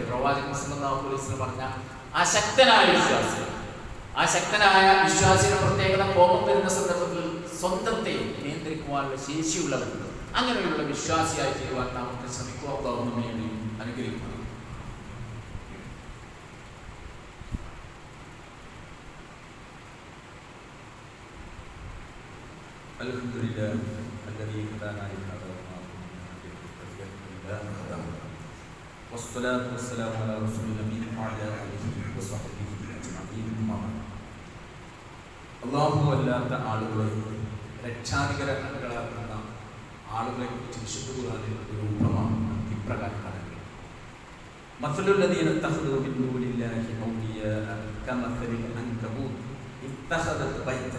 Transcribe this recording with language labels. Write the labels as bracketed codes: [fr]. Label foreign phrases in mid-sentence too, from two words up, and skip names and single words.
[ml] പ്രവാചകൻ [ar] صلى الله عليه وسلم [ml] പറഞ്ഞ ആ ശക്തനായ വിശ്വാസിയുടെ പ്രത്യേകത കോപം വരുന്ന സന്ദർഭത്തിൽ സ്വന്തത്തെ നിയന്ത്രിക്കുവാനുള്ള ശേഷിയുള്ളവർ. അങ്ങനെയുള്ള വിശ്വാസിയായി തീരുവാൻ നമുക്ക് ശ്രമിക്കുക. അനുഗ്രഹിക്കുന്നു. [ar] അൽഹംദുലില്ലാഹി الذي هدانا لهذا وما كنا لنهتدي والصلاة والسلام على رسول الله وعلى آله وصحبه أجمعين. [ml] അല്ലാഹു അല്ലാത്ത ആളുകളെ രക്ഷാധികാരികളാക്കുന്ന ആളുകളെ കുറിച്ച് വിശുദ്ധ ഖുർആനിൽ ഒരു ഉപമ ഇപ്രകാരം പറയുന്നു. [ar] مثل الذين اتخذوا من دون الله أولياء كمثل العنكبوت اتخذت بيتا.